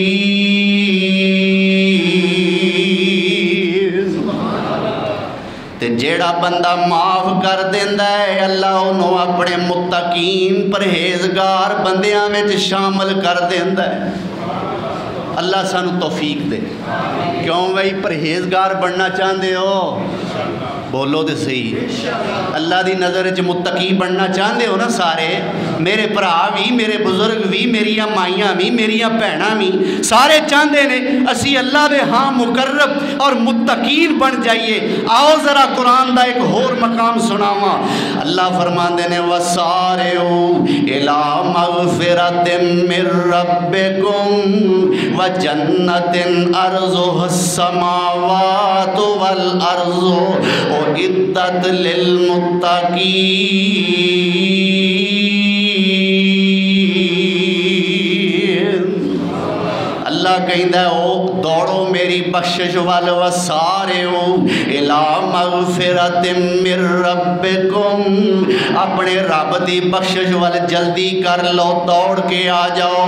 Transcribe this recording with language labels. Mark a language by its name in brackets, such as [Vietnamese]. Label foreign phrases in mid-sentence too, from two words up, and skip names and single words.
[Punjabi] جیڑا بندہ معاف کر دیندہ ہے اللہ انہوں اپنے متقین پرہیزگار بندیاں میں شامل کر دیندہ ہے۔ اللہ سانو توفیق دے۔ کیوں بھائی پرہیزگار بننا چاہندے ہو؟ بولو دے صحیح، اللہ دی نظر وچ متقی بننا چاہندے ہو نا سارے، میرے بھرا بھی، میرے بزرگ بھی، میریاں مائیاں بھی، میریاں بہناں بھی، سارے چاہندے نے اسی اللہ دے ہاں مقرب اور متقین بن جائیے۔ آؤ ذرا قرآن دا ایک اور مقام سناواں۔ اللہ فرماندے نے [Arabic] وَسَارِعُوا إِلَىٰ مَغْفِرَةٍ مِّن رَّبِّكُمْ وَجَنَّةٍ أَرْضُهَا السَّمَاوَاتُ وَالْأَرْضُ اعدت للمتقین۔ [Punjabi] اللہ کہندہ ہے او دوڑو میری بخشش والو [Arabic] وسارعو الی مغفرت من ربکم، [Punjabi] اپنے رب دی بخشش وال جلدی کر لو، دوڑ کے آ جاؤ۔